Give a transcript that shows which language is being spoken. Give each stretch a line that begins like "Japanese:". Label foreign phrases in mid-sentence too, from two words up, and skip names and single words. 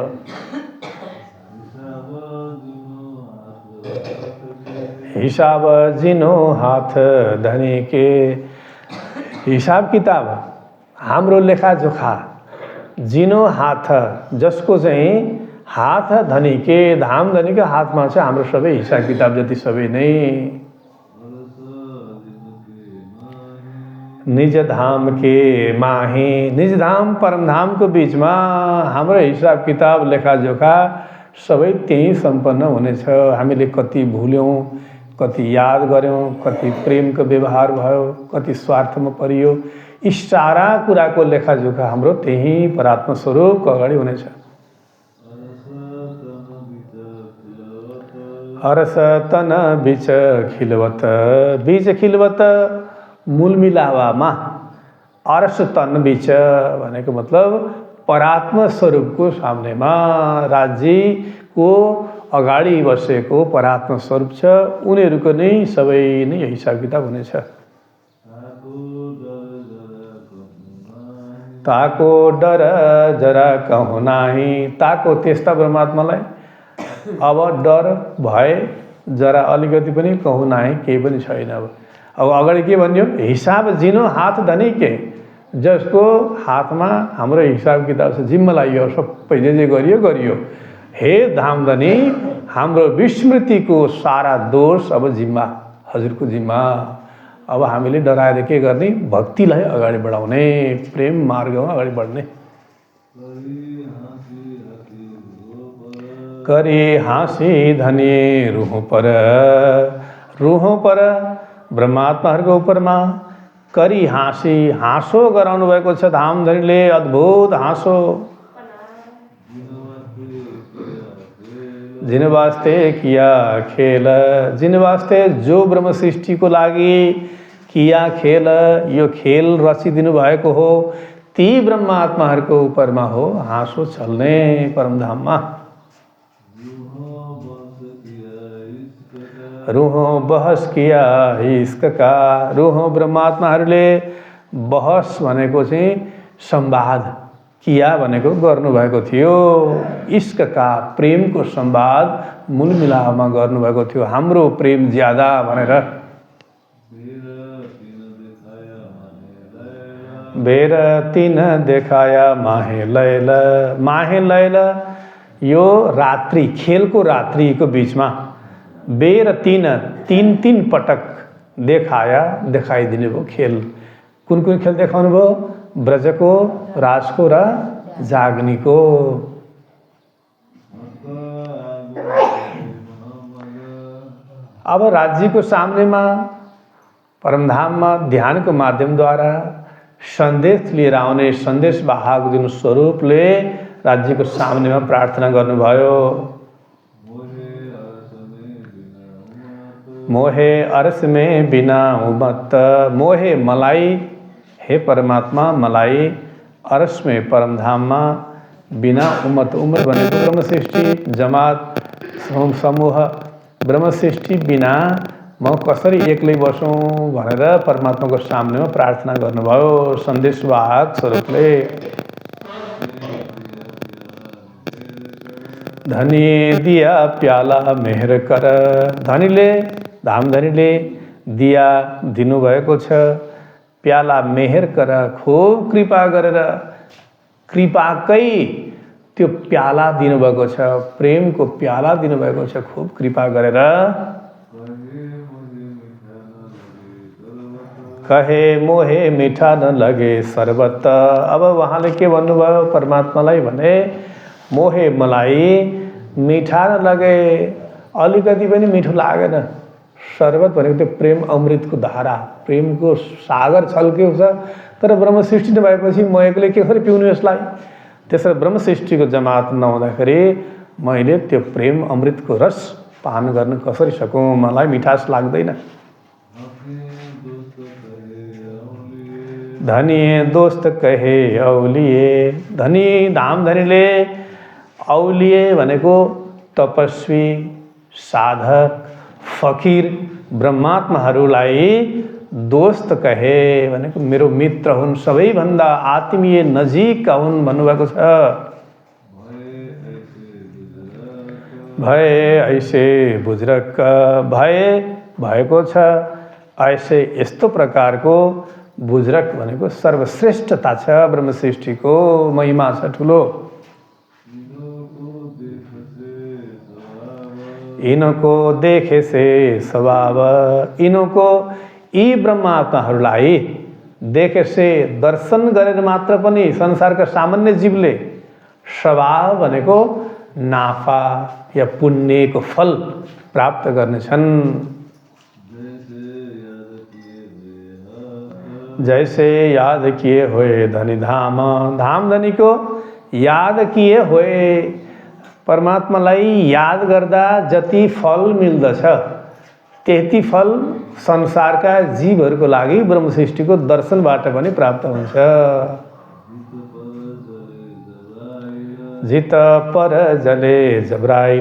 Hindi: हिसाब जिनो हाथ धनी के।
Nepali: हिसाब किताब हाम्रो लेखाजोखा
Hindi: जिनो हाथ,
Nepali: जसको चाहिँ
Hindi: हाथ धनी के,
Nepali: धाम धनीको हातमा छ हाम्रो सबै हिसाब किताब जति सबै नै।
Hindi: निज धाम के माही।
Nepali: निज धाम परमधामको बीचमा हाम्रो हिसाब किताब लेखाजोखा सबै त्यही सम्पन्न हुनेछ। हामीले कति भुल्यौँ, कति याद गऱ्यौँ, कति प्रेमको व्यवहार भयो, कति स्वार्थमा परियो, यी सारा कुराको लेखाजोखा हाम्रो त्यही परात्म स्वरूपको अगाडि हुनेछ।
Hindi: हरस तन बीच खिलवत। बीच खिलवत
Nepali: मूल मिलावामा,
Hindi: अरस तन बीच
Nepali: भनेको मतलब परात्म स्वरूपको सामनेमा राज्यको अगाडि बसेको परात्म स्वरूप छ, उनीहरूको नै सबै नै हिसाब किताब हुनेछ।
Hindi: ताको डर जरा कहूँ नाही,
Nepali: ताको त्यस्ता परमात्मालाई अब डर भए जरा अलिकति पनि
Hindi: कहूँ नाही,
Nepali: केही पनि छैन। अब अगाडि के भन्यो,
Hindi: हिसाब जिनो हात धनी के,
Nepali: जसको हातमा हाम्रो हिसाब किताब छ, जिम्मा लाग्यो, सबै जे गरियो गरियो। हे धामधनी, हाम्रो विस्मृतिको सारा दोष अब जिम्मा हजुरको जिम्मा। अब हामीले डराएर के गर्ने, भक्तिलाई अगाडि बढाउने, प्रेम मार्गमा अगाडि बढ्ने।
Hindi: करी हाँसी धनी रुह पर, रुह पर
Nepali: ब्रह्मात्माहरूको उपरमा
Hindi: करी हाँसी,
Nepali: हाँसो गराउनु भएको छ धामधनीले, अद्भुत हाँसो।
Hindi: जिन वास्ते किया खेल, जिन वास्ते जो
Nepali: ब्रह्म सृष्टिको लागि
Hindi: किया खेल,
Nepali: यो खेल रचिदिनु भएको हो, ती ब्रह्मात्माहरूको उपरमा हो हाँसो चल्ने परमधाममा।
Hindi: रूहों बहस किया इश्क का,
Nepali: रूहों ब्रह्मात्माहरूले बहस भनेको चाहिँ संवाद, किया भनेको गर्नुभएको थियो, इश्कका प्रेमको संवाद मूल मिलापमा गर्नुभएको थियो। हाम्रो प्रेम ज्यादा भनेर
Hindi: बेर तीन देखाया माहे लैल, माहे लैल
Nepali: यो रात्रि, खेलको रात्रिको बिचमा
Hindi: बेर तीन, तीन तीन पटक देखाया,
Nepali: देखाइदिनु भयो खेल। कुन कुन खेल देखाउनु भयो, ब्रजको, राजको र जाग्नीको। अब राज्यको सामनेमा परमधाममा ध्यानको माध्यमद्वारा सन्देश लिएर आउने सन्देशवाहक जुन स्वरूपले राज्यको सामनेमा प्रार्थना गर्नुभयो।
Hindi: मोहे अरस में बिना उमत,
Nepali: मोहे मलाई, हे परमात्मा मलाई
Hindi: अरस में
Nepali: परमधाममा
Hindi: बिना उमत,
Nepali: उमत भनेको ब्रह्मसृष्टि जमात समूह, ब्रह्मसृष्टि बिना म कसरी एक्लै बसौँ भनेर परमात्माको सामनेमा प्रार्थना गर्नुभयो सन्देशवाहक स्वरूपले।
Hindi: धनी दिया प्याला मेहर कर,
Nepali: धनीले धामधनीले दिया दिनुभएको छ,
Hindi: प्याला मेहर कर,
Nepali: खूब कृपा गरेर, कृपाकै त्यो प्याला दिनुभएको छ, प्रेमको प्याला दिनुभएको छ, खूब कृपा गरेर।
Hindi: कहे मोहे मिठा न लगे शरबत,
Nepali: अब उहाँले के भन्नुभयो परमात्मालाई भने, मोहे मलाई
Hindi: मिठा न लगे,
Nepali: अलिकति पनि मिठो लागेन। शरबत भनेको त्यो प्रेम अमृतको धारा, प्रेमको सागर छल्केको छ, तर ब्रह्म सृष्टि नभएपछि म एक्लै के कसरी पिउनु यसलाई। त्यसरी ब्रह्म सृष्टिको जमात नहुँदाखेरि मैले त्यो प्रेम अमृतको रस पान गर्न कसरी सकूँ, मलाई मिठास लाग्दैन।
Hindi: धनी दोस्त कहे औलिए,
Nepali: धनी धामधनीले औलिए भनेको तपस्वी, साधक, फकीर ब्रह्मात्माहरूलाई
Hindi: दोस्त कहे
Nepali: भनेको मेरो मित्र हुन्, सबैभन्दा आत्मीय नजिकका हुन् भन्नुभएको छ।
Hindi: भए ऐसे बुज्रक,
Nepali: भए भएको छ ऐसे यस्तो प्रकारको बुज्रक भनेको सर्वश्रेष्ठता छ, ब्रह्म सृष्टिको महिमा छ ठुलो।
Hindi: इनको देखे से स्वभाव,
Nepali: इनको यी ब्रह्मात्माहरूलाई
Hindi: देखे से
Nepali: दर्शन गरेर मात्र पनि संसारका सामान्य जीवले स्वभाव भनेको नाफा या पुण्यको फल प्राप्त गर्नेछन्।
Hindi: जैसे याद किए होए धनी धाम, धामधनीको याद किए होए,
Nepali: परमात्मालाई याद गर्दा जति फल मिल्दछ त्यति फल संसारका जीवहरूको लागि ब्रह्म सृष्टिको दर्शनबाट पनि प्राप्त हुन्छ।
Hindi: जित पर जले जबराइल।